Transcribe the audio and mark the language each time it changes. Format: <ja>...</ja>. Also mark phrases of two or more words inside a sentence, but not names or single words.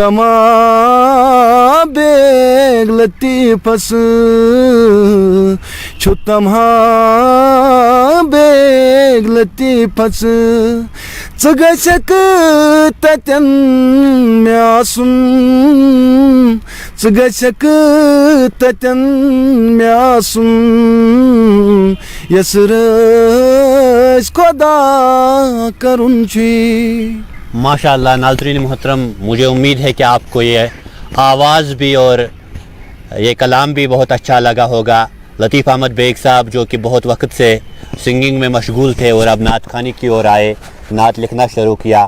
<ks>تمام بیگ لطیفس چھُ تمام بیگ لطیفس ژٕ گژھکھ تتٮ۪ن مےٚ آسُن ژٕ گژھکھ تتٮ۪ن مےٚ آسُن یس رٲژ خۄدا کرُن چھُے.</ks> <ar>ما شاء الله.</ar> <hi>नाज़रीन मोहतरम, मुझे उम्मीद है कि आपको ये आवाज़ भी और ये कलाम भी बहुत अच्छा लगा होगा. लतीफ़ अहमद बेग साहब जो कि बहुत वक्त से सिंगिंग में मशगूल थे और अब नात खानी की ओर आए, नात लिखना शुरू किया.</hi>